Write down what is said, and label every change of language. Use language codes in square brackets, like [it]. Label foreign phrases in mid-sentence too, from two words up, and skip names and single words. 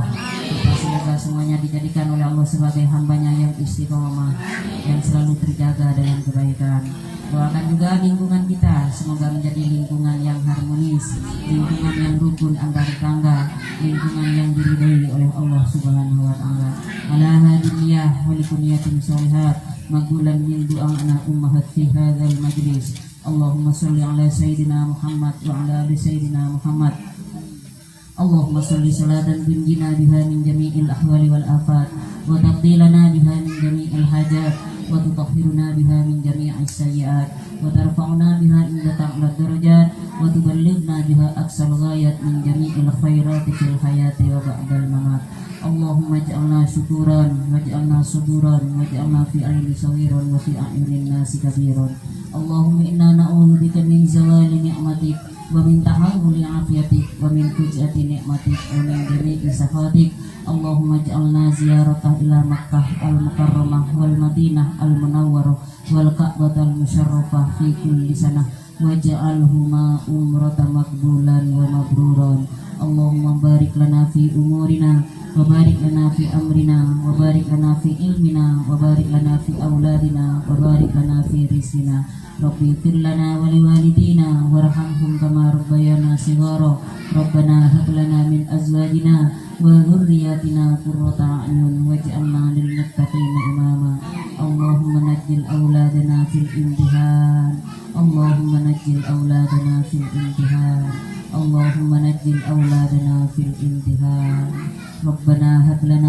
[id] Kita semoga semuanya dijadikan oleh Allah sebagai hambanya yang istiqomah, yang selalu terjaga dalam kebaikan. Doakan juga lingkungan kita, semoga menjadi lingkungan yang harmonis, lingkungan yang rukun antar tetangga, lingkungan yang diridhai oleh Allah [ar] سبحانه وتعالى. على هادنية ولكونيات صالحات مقبولا من دعائنا أمهات في هذا المجلس. اللهم صل على سيدنا محمد وعلى آل سيدنا محمد. اللهم صل صلاة تنجينا بها من جميع الأهوال والآفات وتقضي لنا بها من جميع الحاجات وتطهرنا بها من جميع السيئات وترفعنا بها عندك أعلى الدرجات وتبلغنا بها أقصى الغايات من جميع الخيرات في الحياة وبعد الممات. اللهم اجعلنا شكورا واجعلنا صبورا واجعلنا في عيني صغيرا وفي أعين الناس كبيرا. اللهم إنا نعوذ بك من زوال نعمتك ومن تحول عافيتك ومن فجاءة نعمتك ومن جميع سخطك. اللهم اجعلنا زيارته إلى مكة المكرمة والمدينة المنورة والكعبة المشرفة في كل سنة واجعلهما عمرة مقبولة ومبرورة. اللهم بارك لنا في عمرنا وبارك لنا في أمرنا وبارك لنا في علمنا وبارك لنا في أولادنا وبارك لنا في رزقنا. رب اغفر لنا ولوالدينا وارحمهم كما ربيانا صغارا. ربنا هب لنا من أزواجنا وذرياتنا قرة أعين واجعلنا للمتقين إماما. Allahumma نجل أولادنا في الامتحان اللهم نجل أولادنا في الامتحان اللهم نجل أولادنا في الامتحان ربنا هب لنا